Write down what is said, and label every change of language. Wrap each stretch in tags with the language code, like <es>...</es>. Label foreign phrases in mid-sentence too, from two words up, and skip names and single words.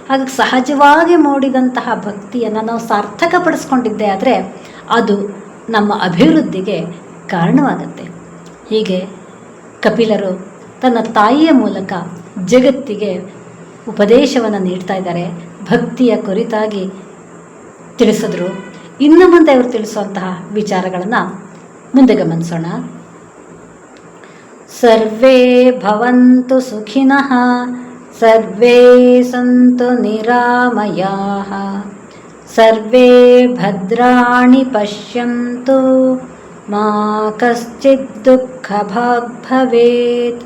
<kn>ಹಾಗಾಗಿ ಸಹಜವಾಗಿ ಮೂಡಿದಂತಹ ಭಕ್ತಿಯನ್ನು ನಾವು ಸಾರ್ಥಕಪಡಿಸ್ಕೊಂಡಿದ್ದೆ ಆದರೆ ಅದು ನಮ್ಮ ಅಭಿವೃದ್ಧಿಗೆ ಕಾರಣವಾಗುತ್ತೆ. ಹೀಗೆ ಕಪಿಲರು ತನ್ನ ತಾಯಿಯ ಮೂಲಕ ಜಗತ್ತಿಗೆ ಉಪದೇಶವನ್ನು ನೀಡ್ತಾ ಇದ್ದಾರೆ. ಭಕ್ತಿಯ ಕುರಿತಾಗಿ ತಿಳಿಸಿದ್ರು. ಇನ್ನು ಮುಂದೆ ಅವರು ತಿಳಿಸುವಂತಹ ವಿಚಾರಗಳನ್ನು ಮುಂದೆ ಗಮನಿಸೋಣ.</kn> <sa>ಸರ್ವೇ ಭವಂತು ಸುಖಿನಃ, ಸರ್ವೇ ಸಂತು ನಿರಾಮಯಾಃ, ಸರ್ವೇ ಭದ್ರಾಣಿ ಪಶ್ಯಂತು, ಮಾ ಕಶ್ಚಿತ್ ದುಃಖಭಾಗ್ ಭವೇತ್.</sa>